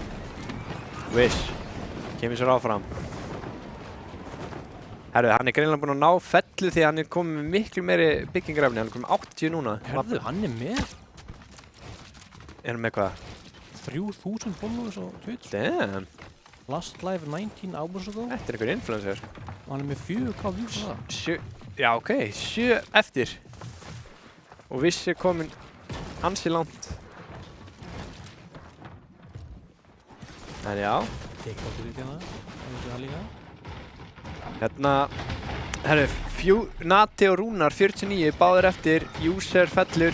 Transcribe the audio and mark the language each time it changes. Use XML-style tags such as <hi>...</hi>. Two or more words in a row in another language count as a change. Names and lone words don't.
<is>Wish. Kemur sér áfram. Herru, hann er greinilega búinn að ná fellu því hann er komið með miklu meiri byggingarefni. Hann er komið 80 núna. Herðu, hann er með Er hann með hvað? 3000 followers á Twitch. Damn.</is> <en>Last live 19 hours ago.</en> <is>Þetta er einhver influencer. Og hann er með 4K views á það. Já, ok. 7 eftir. Og Vissi er komin ansi langt. En já. TikTok er hérna. Það líka. Hérna, herru, Nati og Rúnar 49, báðir eftir, User fellur.</is>